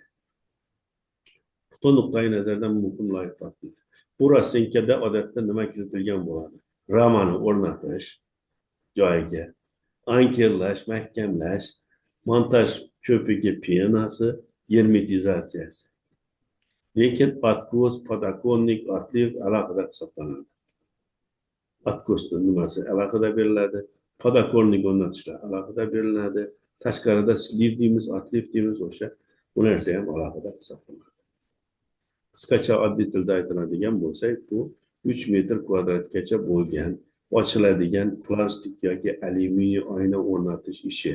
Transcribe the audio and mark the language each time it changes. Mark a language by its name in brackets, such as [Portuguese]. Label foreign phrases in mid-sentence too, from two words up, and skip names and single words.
[Uzbek] Bu nuqtai nazardan muhim loyiha topdik. Bu ratsionkada odatda nima kiritilgan bo'ladi? Ramani o'rnatish joyiga, ankerlash, mahkamlash, montaj ko'pigi penasi, germetizatsiyasi. Lekin [Russian] откос, подоконник, отлив [Uzbek] alohida hisoblanadi. Откosning nimasi alohida beriladi, podokонник o'rnatishlar alohida beriladi. Tashqarida sliv deymiz, отliv deymiz o'sha. Bu narsa ham alohida hisoblanadi. Qisqacha oddiy tilda aytiladigan bo'lsak, bu 3 metr kvadratgacha bo'lgan ochiladigan plastik yoki alyuminiy oyna o'rnatish ishi.